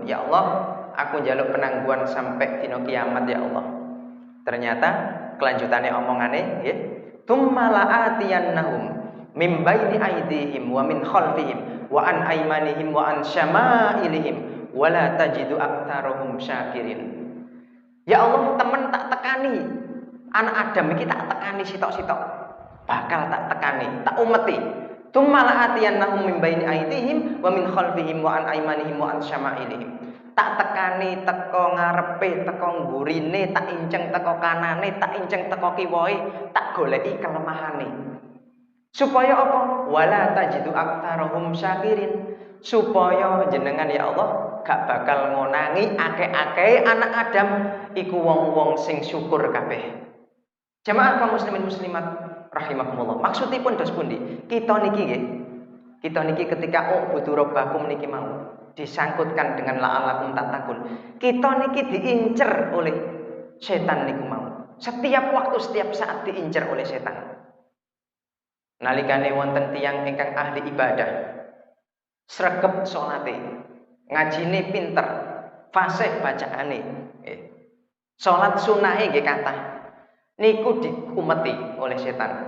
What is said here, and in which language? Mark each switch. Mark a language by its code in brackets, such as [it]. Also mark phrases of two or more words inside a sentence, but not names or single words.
[jv] Ya Allah, aku njaluk penangguhan sampai dina kiamat ya Allah. Ternyata kelanjutannya omongane nggih, [ar] ثم لآتينهم من بين أيديهم ومن خلفهم وعن أيمانهم وعن شمائلهم ولا تجد أكثرهم شاكرين. [jv] Ya Allah, temen tak tekani. Anak Adam iki tak tekani sitok-sitok. Bakal tak tekani, tak umeti. [ar] ثم لآتينهم من بين أيديهم ومن خلفهم وعن أيمانهم وعن شمائلهم. [jv] Tak tekani teko ngarepe, teko ngurine, tak inceng teko kanane, tak inceng teko kiwoe, tak goleki kelemahane. Supaya apa? [ar] ولا تجد أكثرهم شاكرين. [jv] Supaya jenengan ya Allah gak bakal ngonangi akeh-akeh anak Adam iku wong-wong sing syukur kabeh. Jamaah kaum muslimin muslimat rahimakumullah. Maksudipun dos pundi? Kita niki nggih. Kita niki ketika [ar] اعبدوا ربكم [jv] niki mau [id] disangkutkan dengan [ar] لعلكم تتقون. [jv] Kita niki [id] diincer oleh setan [jv] niku mau. [id] Setiap waktu, setiap saat diincer oleh setan. [jv] Nalikane wonten tiyang ingkang ahli ibadah, sregep salate, ngajine pinter, fasih bacaane. Salat sunahe nggih kathah. Niku dikumeti [id] oleh setan.